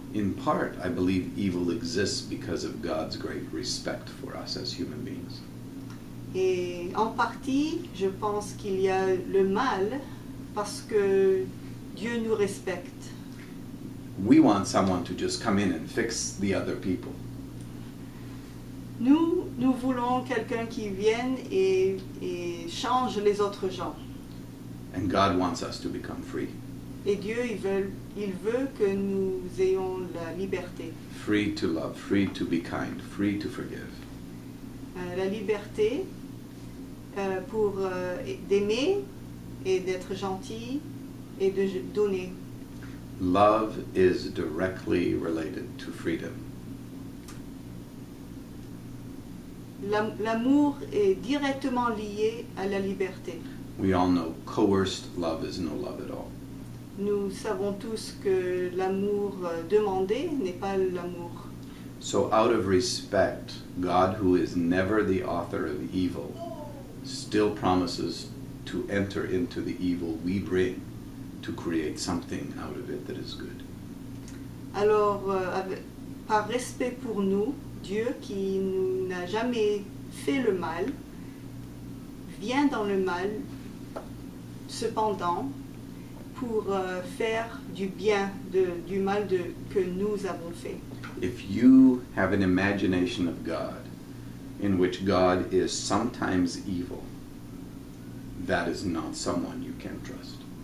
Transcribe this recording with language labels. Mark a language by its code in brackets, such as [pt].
[en] In part, I believe evil exists because of God's great respect for us as human beings. [fr] Et en partie, je pense qu'il y a le mal parce que Dieu nous respecte. [en] We want someone to just come in and fix the other people. [fr] Nous voulons quelqu'un qui vienne et change les autres gens. [en] And God wants us to become free. [fr] Et Dieu, il veut que nous ayons la liberté. [en] Free to love, free to be kind, free to forgive. [fr] La liberté pour d'aimer et d'être gentil et de donner. [en] Love is directly related to freedom. [fr] L'amour est directement lié à la liberté. [en] We all know coerced love is no love at all. [fr] Nous savons tous que l'amour demandé n'est pas l'amour. [en] So out of respect, God, who is never the author of evil, still promises to enter into the evil we bring to create something out of it that is good. [fr] Alors, par respect pour nous, Dieu qui n'a jamais fait le mal, vient dans le mal, cependant, pour faire du bien du mal que nous avons fait. [en] If you have an imagination of God in which God is sometimes evil, that is not someone you can trust.